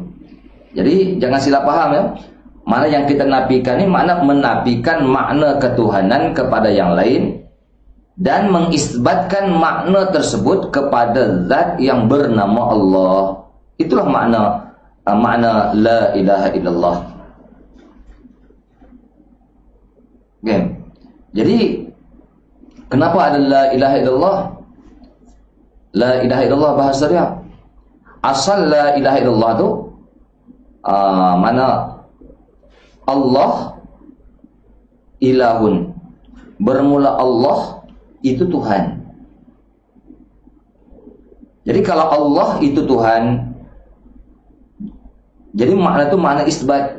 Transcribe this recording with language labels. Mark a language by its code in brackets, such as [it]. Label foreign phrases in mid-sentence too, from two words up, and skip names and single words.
[ms] Jadi jangan silap faham ya. Mana yang kita nafikan ni makna menafikan makna ketuhanan kepada yang lain dan mengisbatkan makna tersebut kepada zat yang bernama Allah. Itulah makna [ar] لا إله إلا الله. [ms] Okay. Jadi kenapa ada [ar] لا إله إلا الله? لا إله إلا الله [ms] bahasa dia. Asal [ar] لا إله إلا الله [ms] tu mana [ar] الله إله, [ms] bermula Allah itu Tuhan. Jadi kalau Allah itu Tuhan, jadi makna itu makna isbat.